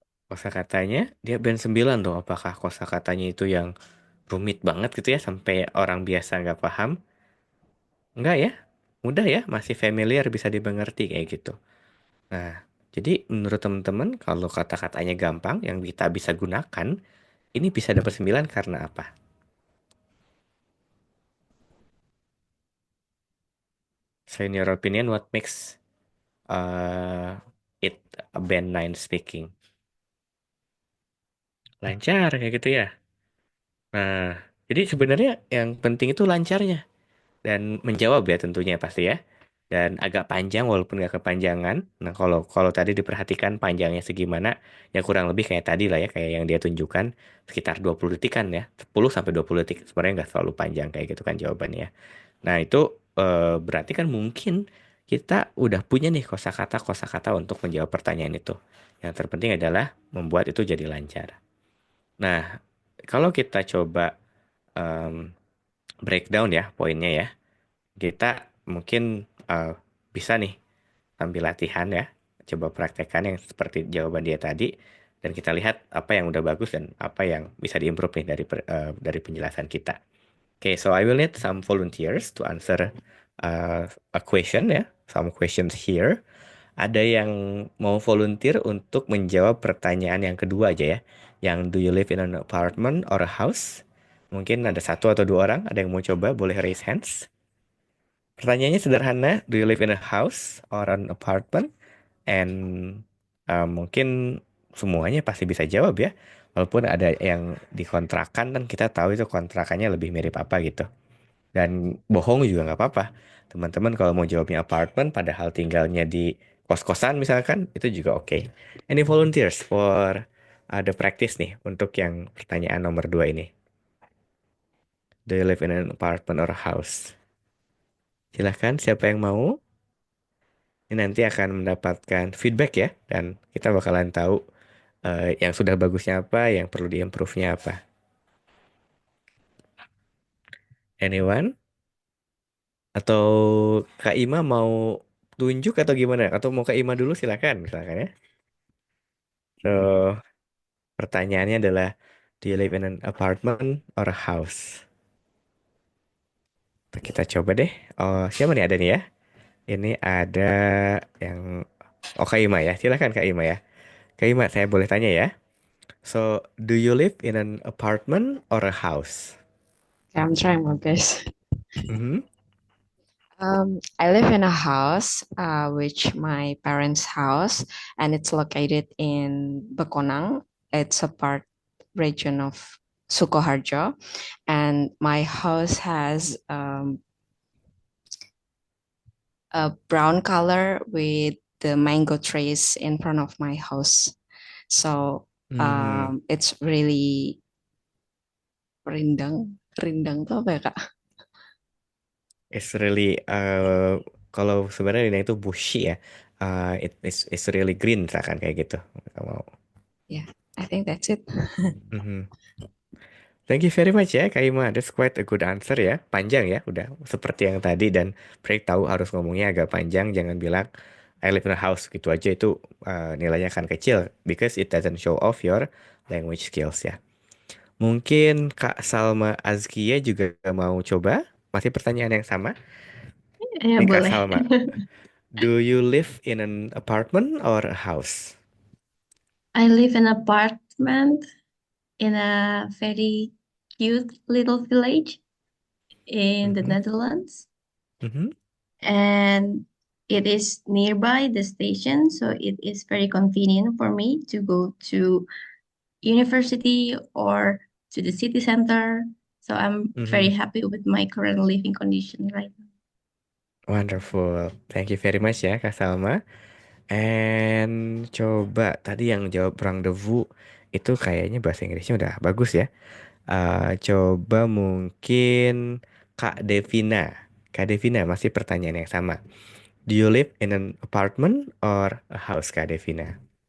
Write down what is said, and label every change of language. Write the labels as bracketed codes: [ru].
[id] Kosakatanya dia band 9 tuh. Apakah kosakatanya itu yang rumit banget gitu ya sampai orang biasa nggak paham? Enggak ya? Mudah ya, masih familiar bisa dimengerti kayak gitu. Nah, jadi menurut teman-teman kalau kata-katanya gampang yang kita bisa gunakan, ini bisa dapat 9 karena apa? [en] So in your opinion, what makes uh, it a band 9 speaking? [id] Lancar kayak gitu ya. Nah, jadi sebenarnya yang penting itu lancarnya dan menjawab ya tentunya pasti ya. Dan agak panjang walaupun nggak kepanjangan. Nah, kalau kalau tadi diperhatikan panjangnya segimana, ya kurang lebih kayak tadi lah ya, kayak yang dia tunjukkan sekitar 20 detikan ya. 10 sampai 20 detik. Sebenarnya nggak terlalu panjang kayak gitu kan jawabannya. Nah, itu berarti kan mungkin kita udah punya nih kosakata-kosakata untuk menjawab pertanyaan itu. Yang terpenting adalah membuat itu jadi lancar. Nah, kalau kita coba em, breakdown ya poinnya ya, kita mungkin bisa nih sambil latihan ya, coba praktekkan yang seperti jawaban dia tadi, dan kita lihat apa yang udah bagus dan apa yang bisa diimprove nih dari penjelasan kita. [en] Okay, so I will need some volunteers to answer a question ya, some questions here. [id] Ada yang mau volunteer untuk menjawab pertanyaan yang kedua aja ya, yang [en] do you live in an apartment or a house? [id] Mungkin ada satu atau dua orang, ada yang mau coba, boleh [en] raise hands. [id] Pertanyaannya sederhana, [en] do you live in a house or an apartment? [id] And mungkin semuanya pasti bisa jawab ya. Walaupun ada yang dikontrakan dan kita tahu itu kontrakannya lebih mirip apa gitu. Dan bohong juga nggak apa-apa. Teman-teman kalau mau jawabnya apartment padahal tinggalnya di kos-kosan misalkan, itu juga oke. [en] Any volunteers for the practice [id] nih untuk yang pertanyaan nomor 2 ini? [en] Do you live in an apartment or a house? [id] Silahkan, siapa yang mau? Ini nanti akan mendapatkan feedback ya, dan kita bakalan tahu yang sudah bagusnya apa, yang perlu diimprove-nya apa. [en] Anyone? [id] Atau Kak Ima mau tunjuk atau gimana? Atau mau Kak Ima dulu silakan ya. [en] So, [id] pertanyaannya adalah, [en] do you live in an apartment or a house? [id] Kita coba deh. Oh, siapa nih ada nih ya? Ini ada yang Kak Ima ya. Silakan Kak Ima ya. Kak Ima, saya boleh tanya ya. [en] So, do you live in an apartment or a house? Okay, I'm trying my best. Mhm. I live in a house, which my parents' house, and it's located in Bekonang. It's a part region of Sukoharjo, and my house has a brown color with the mango trees in front of my house. So Hmm. it's really [id] rindang. Rindang tuh apa ya, Kak? [en] It's really [id] kalau sebenarnya ini itu bushy ya. [en] It's really green [id] misalkan kayak gitu. Kalau [en] Yeah, I think that's it. Mhm. Thank you very much ya, Kak Ima. That's quite a good answer ya. [id] Panjang ya, udah seperti yang tadi dan Pray tahu harus ngomongnya agak panjang. Jangan bilang [en] I live in a house [id] gitu aja itu nilainya akan kecil [en] because it doesn't show off your language skills ya. [id] Mungkin Kak Salma Azkia juga mau coba? Masih pertanyaan yang sama? Ya Nih Kak boleh. [en] Salma, do you live in an apartment or a house? I live in an apartment in a very cute little village in the Mhm. Netherlands, Mhm. and it is nearby the station, so it is very convenient for me to go to university or to the city center. So I'm very Mhm. happy with my current living condition right now. Wonderful. Thank you very much ya Kak Salma. [id] And coba tadi yang jawab rendezvous itu kayaknya bahasa Inggrisnya udah bagus ya. Coba mungkin Kak Devina. Kak Devina masih pertanyaan yang sama. [en] Do you live in an apartment or a house, Kak Devina?